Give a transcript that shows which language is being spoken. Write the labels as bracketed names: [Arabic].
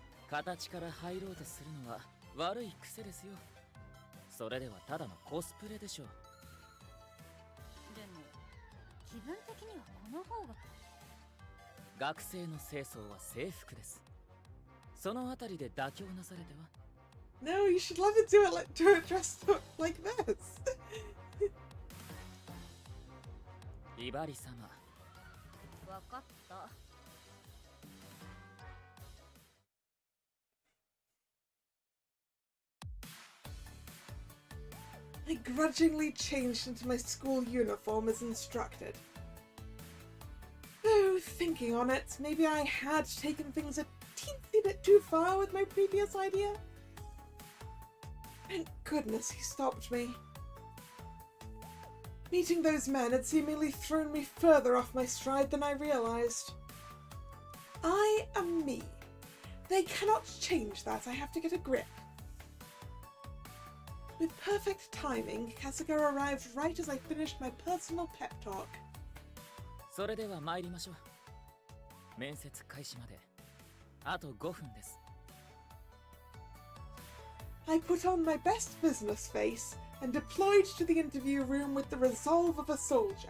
[Japanese] 形から入ろうとするのは悪い癖ですよ。それではただのコスプレでしょう。でも気分的にはこの方が。学生の清掃は制服です。そのあたりで妥協なされては。 [English] No, you should let it do it dressed up like this. [Japanese] ひばり様。わかった。 [English] I grudgingly changed into my school uniform as instructed. Though, thinking on it, maybe I had taken things a teensy bit too far with my previous idea. Thank goodness he stopped me. Meeting those men had seemingly thrown me further off my stride than I realized. I am me. They cannot change that. I have to get a grip. With perfect timing, Kasuga arrived right as I finished my personal pep talk. [Japanese] それでは参りましょう。面接開始まであと5分です。 [English] I put on my best business face and deployed to the interview room with the resolve of a soldier.